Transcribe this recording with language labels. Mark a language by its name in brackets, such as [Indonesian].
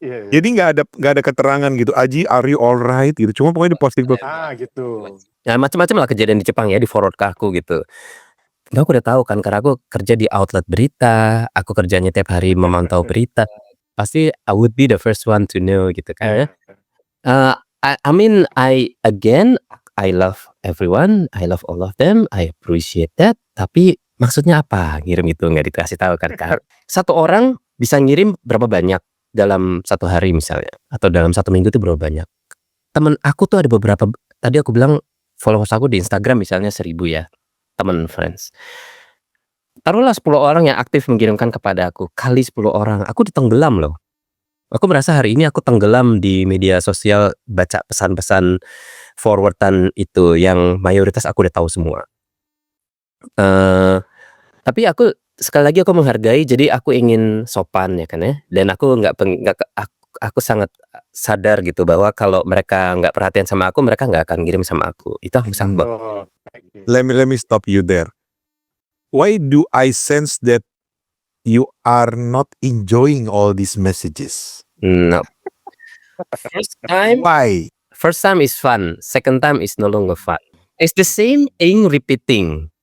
[Indonesian] Jadi nggak ada keterangan gitu. Aji, [English] are you alright [Indonesian] gitu. Cuma pokoknya di posting gitu. ya macam-macam lah kejadian di Jepang ya, di forward ke aku gitu. Nah, aku udah tahu kan karena aku kerja di outlet berita, aku kerjanya tiap hari memantau berita. Pasti [English] I would be the first one to know [Indonesian] gitu kan ya. [English] I mean I love everyone, I love all of them, I appreciate that. [Indonesian] Tapi maksudnya apa ngirim itu, nggak dikasih tahu kan. Satu orang bisa ngirim berapa banyak dalam satu hari misalnya, atau dalam satu minggu itu berapa banyak. Temen aku tuh ada beberapa, tadi aku bilang followers aku di Instagram misalnya 1000 ya, temen friends. Taruhlah 10 orang yang aktif mengirimkan kepada aku, kali 10 orang, aku ditenggelam loh. Aku merasa hari ini aku tenggelam di media sosial, baca pesan-pesan forward-an itu yang mayoritas aku udah tahu semua. Tapi aku sekali lagi aku menghargai, jadi aku ingin sopan ya kan ya, dan aku aku sangat sadar gitu bahwa kalau mereka nggak perhatian sama aku, mereka nggak akan ngirim sama aku. Itu aku sangat [English] Let me stop you there. Why do I sense that you are not enjoying all these messages? No. Why? First time is fun, second time is no longer fun. It's the same thing repeating.